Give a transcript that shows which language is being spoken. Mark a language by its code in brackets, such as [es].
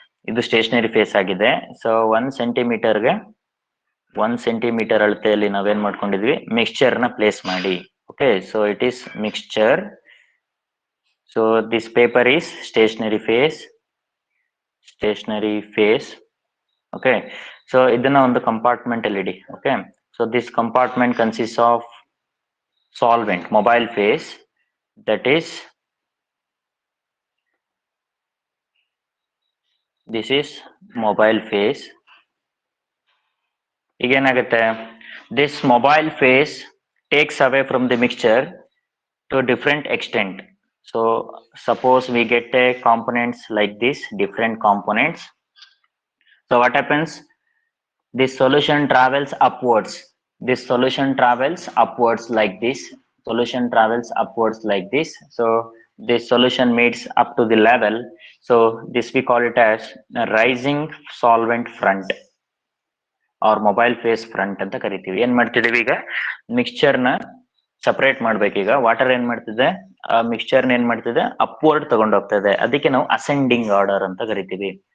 [kn] ಇದು stationary phase ಆಗಿದೆ. So 1 ಸೆಂಟಿಮೀಟರ್ಗೆ 1 centimetre ಅಳತೆಯಲ್ಲಿ ನಾವೇನ್ ಮಾಡ್ಕೊಂಡಿದ್ವಿ? ಮಿಕ್ಸ್ಚರ್ ನ ಪ್ಲೇಸ್ ಮಾಡಿ. [en] Okay, so it is mixture. So this paper is stationary phase, stationary phase. [kn] Okay, so ಇದನ್ನ ಒಂದು ಕಂಪಾರ್ಟ್ಮೆಂಟ್ ಅಲ್ಲಿ ಇಡಿ. [en] Okay, so this compartment consist of solvent, mobile phase, that is this is mobile phase. [kn] ಈಗೇನಾಗುತ್ತೆ? [en] this mobile phase takes away from the mixture to a different extent. So suppose we get a components like this, different components. So what happens? This solution travels upwards. This solution travels upwards like this. Solution travels upwards like this. So this solution meets up to the level. So this we call it as a rising solvent front or mobile phase front [kn] ಅಂತ ಕರಿತೀವಿ. ಏನ್ ಮಾಡ್ತಿದೀವಿ ಈಗ? Mixture ನ separate ಮಾಡ್ಬೇಕೀಗ. Water ಏನ್ ಮಾಡ್ತಿದೆ? ಆ mixture ಏನ್ ಮಾಡ್ತಿದೆ? ಅಪ್ವರ್ಡ್ ತಗೊಂಡ್ ಹೋಗ್ತಾ ಇದೆ. ಅದಕ್ಕೆ ನಾವು ಅಸೆಂಡಿಂಗ್ ಆರ್ಡರ್ ಅಂತ ಕರಿತೀವಿ.